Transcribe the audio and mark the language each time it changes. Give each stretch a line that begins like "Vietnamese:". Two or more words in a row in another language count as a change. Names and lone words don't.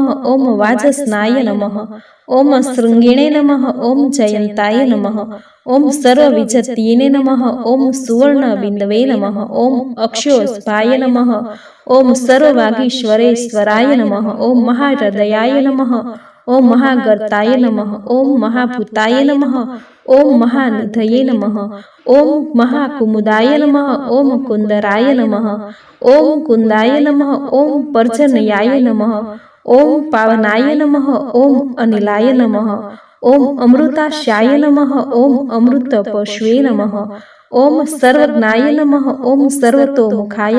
Sanskrit: ओम वाजस्नाय नमः। ओम शृंगिणे नमः। ओम जयंताय नमः। ओम सर्वविजत्ये नमः। ओम सुवर्णबिंदवे नमः। ओम अक्षोस्पाय नमः। ओम सर्ववागीश्वरेश्वराय नमः। ओम महाहृदयाय नमः। ઓમ મહાગર્તાય નમઃ, ઓમ મહાભૂતાય નમઃ, ઓમ મહાનિધયે નમઃ, ઓમ મહાકુમુદાય નમઃ, ઓમ કુંદરાય નમઃ, ઓમ કુંદાય નમઃ, ઓમ પર્જન્યાય નમઃ, ઓમ પાવનાય નમઃ, ઓમ અનિલાય નમઃ, ઓમ અમૃતાશાય નમઃ, ઓમ અમૃતપશુએ નમઃ, ઓમ સર્વજ્ઞાય નમઃ, ઓમ સર્વતોમુખાય